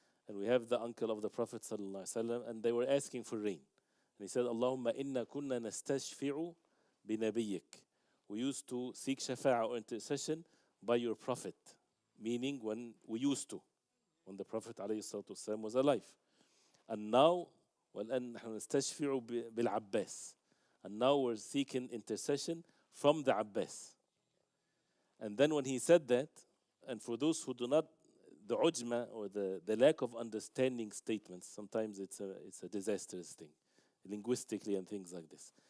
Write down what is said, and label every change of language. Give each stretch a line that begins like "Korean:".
English: And we have the uncle of the Prophet sallallahu alaihi wasallam, and they were asking for rain. And he said,
Arabic: Allahumma inna kunna nastashfi'u binabiyyik.
English: We used to seek shafa'ah or intercession by your Prophet. Meaning when when the Prophet alayhi salatu wasallam was alive. And now,
Arabic: وَالْآن نَحْنُ نَسْتَشْفِعُ بِالْعَبَّاسِ.
English: And now we're seeking intercession from the Abbas. And then when he said that, and for those who do not, the ujma or the lack of understanding statements, sometimes it's a disastrous thing, linguistically and things like this.